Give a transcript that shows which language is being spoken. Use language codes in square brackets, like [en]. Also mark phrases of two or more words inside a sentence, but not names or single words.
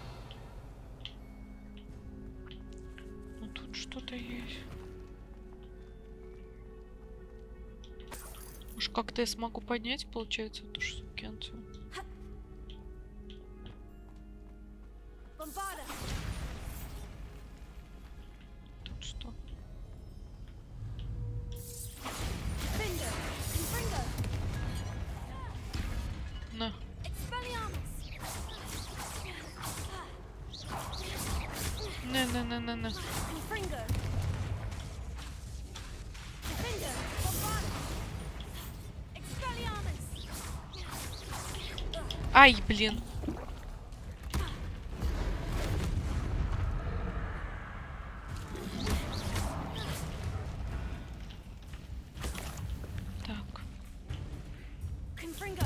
[ru] Ну тут что-то есть. Уж как-то я смогу поднять, получается, эту штукенцию. [la] Bombarda. [ru] Тут что? [la] Finger. Confringo. [ru] На. [la] Expelliarmus. [ru] На. [la] Confringo. Defender. Bombarda. Expelliarmus. [ru] Ай, блин. Так. [la] Confringo.